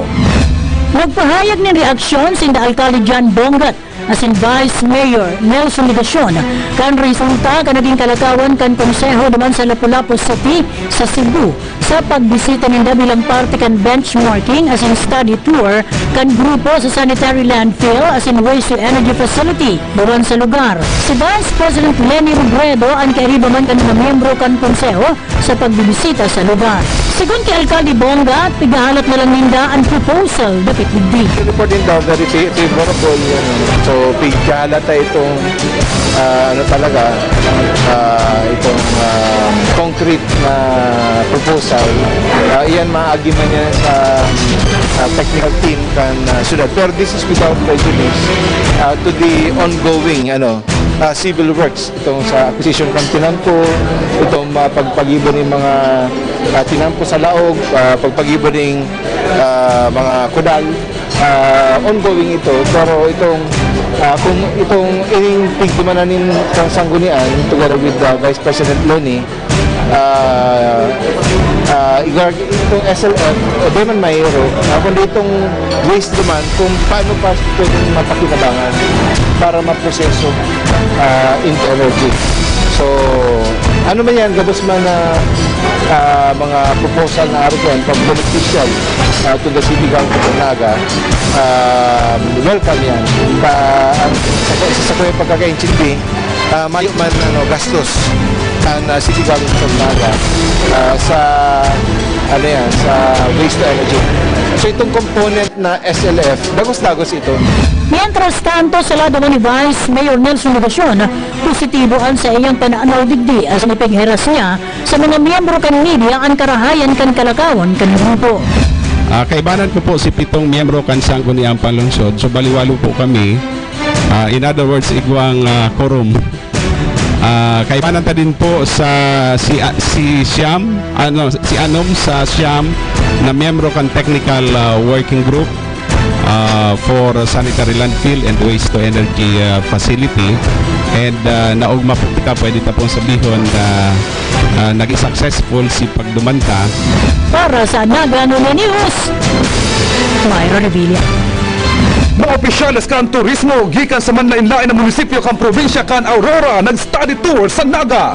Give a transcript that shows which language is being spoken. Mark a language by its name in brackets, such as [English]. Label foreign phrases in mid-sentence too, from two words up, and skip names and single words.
[Bikol] Nagpahayag ng reaksyon si Alcalde John Bongat asin Vice Mayor Nelson Ligacion kan resulta kan naging kalakawan kan konseho duman sa Lapu-Lapu City sa Cebu sa pagbisita ng dabilang parte kan benchmarking asin study tour kan grupo sa sanitary landfill asin [English] waste to energy facility [Bikol] duman sa lugar. Si Vice President Lenny Robredo ang kairiba man kan mga miyembro kan konseho sa pagbibisita sa lugar. Sigun kay Alcalde Bonga, pigahalat na lang ninda ang proposal dapat digdi. Report din daw, [English] very favorable. So, [Bikol] pigahalat ay itong itong concrete na proposal. Iyan maagi man yan sa technical team kan syudad. [English] Pero this is without prejudice to the ongoing civil works. [Bikol] Itong sa acquisition ng tinampo, itong pagpagibo ng mga tinampo sa laog, pagpagibo ng mga kudal. Ongoing ito, pero itong kung itong tigtumananin ng sanggunian [English] together with [Bikol] Vice President Loni, itong SLF, di man mayroon, kundi itong waste naman kung paano pa pwedeng mapakinabangan para maproseso into energy. So, ano man yan, gabos man na mga proposal na argan [English] from beneficial to the city government of Naga, [Bikol] welcome yan. Sa kuya pagkakaintindi, mayo man gastos ang [English] city government of Naga [Bikol] sa waste to energy. So itong component na SLF, dagos-dagos ito. [Spanish] Mientras tanto, [Bikol] sa lado ni Vice Mayor Nelson Legasyon, positiboan sa iyang pananaw digdi as napigheras niya sa mga miyembro kan media ang karahayan kan kalakawan kan grupo. Kaibanan ko po si 7 miyembro kan sangguniang panlungsod, so baliwalo po kami. [English] In other words, [Bikol] igwang quorum. Kaibanan ta din po sa si Anom sa Siam na miyembro kan [English] technical working group for sanitary landfill and waste to energy facility, [Bikol] and naugma po kita, pwede ta pong sabihon na naging successful si pagdumanta. Para sa Naga News, Mayra Revilla. Mga opisyales kan turismo gikan sa manlain-lain na munisipyo kan probinsya kan Aurora nag-study tour sa Naga.